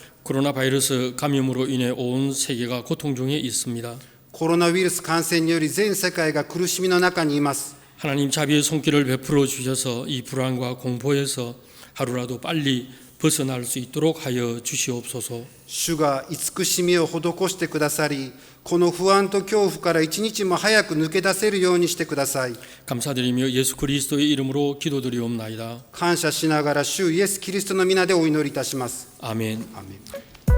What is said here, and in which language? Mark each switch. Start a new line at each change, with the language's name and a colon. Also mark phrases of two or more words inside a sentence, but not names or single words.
Korean: 코로나 바이러스 감염으로 인해 온 세계가 고통 중에 있습니다.
Japanese: コロナウイルス感染により全世界が苦しみの中にいます。
Korean: 하나님 자비의 손길을 베풀어 주셔서 이 불안과 공포에서 하루라도 빨리 벗어날 수 있도록 하여 주시옵소서.
Japanese: 主が慈しみを施してくださり、この不安と恐怖から一日も早く抜け出せるようにしてください。
Korean: 감사드리며 예수 그리스도의 이름으로 기도드리옵나이다.
Japanese: 感謝しながら主イエスキリストの皆でお祈りいたします。
Korean: 아멘.
Japanese: アーメン。